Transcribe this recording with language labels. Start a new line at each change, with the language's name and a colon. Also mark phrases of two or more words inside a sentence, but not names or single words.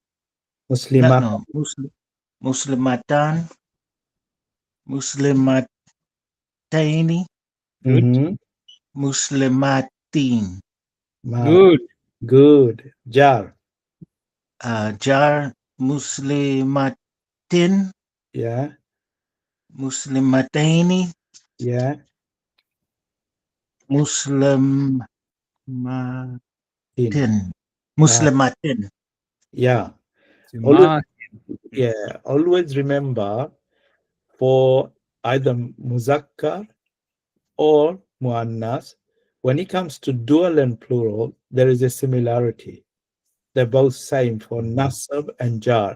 Arabic: Muslimat. No, Muslimatan, Muslimataini, Muslimatin.
English: Good. Good. Jar. Jar,
Arabic: Muslimatin,
English: Yeah,
Arabic: Muslimataini,
English: yeah.
Arabic: Muslimatin. Tin. Muslimatin.
English: Yeah. Ma, Always remember for either muzakkar or muannas, when it comes to dual and plural, there is a similarity. They're both same for nasab and jar.